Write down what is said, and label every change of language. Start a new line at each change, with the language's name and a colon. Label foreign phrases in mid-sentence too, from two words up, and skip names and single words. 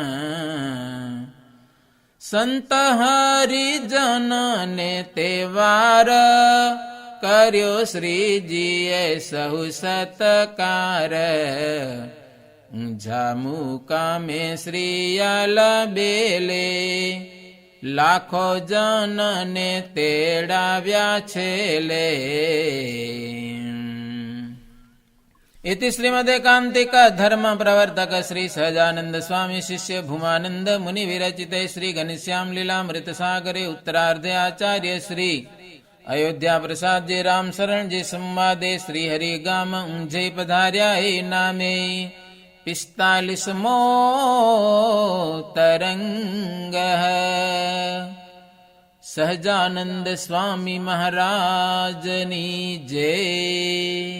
Gujarati: સંત હરિજનને તહેવાર, કર્યો શ્રીજીએ સહુ સત્કાર. ઊંઝા મુકામે શ્રીયાલ બેલે, લાખો જનને તેડાવ્યા છેલે.
Sanskrit: इति श्रीमदेकांतिक धर्म प्रवर्तक श्री सहजानंद स्वामी शिष्य भूमानंद मुनि विरचिते श्री घनश्याम लीलामृत सागरे उत्तरार्धे आचार्य श्री अयोध्या प्रसाद जी राम शरण जी संवादे श्री हरि
Gujarati: ગામ ઊંઝે પધાર્યા હે નામે 45મો તરંગ સહજાનંદ સ્વામી મહારાજની જય.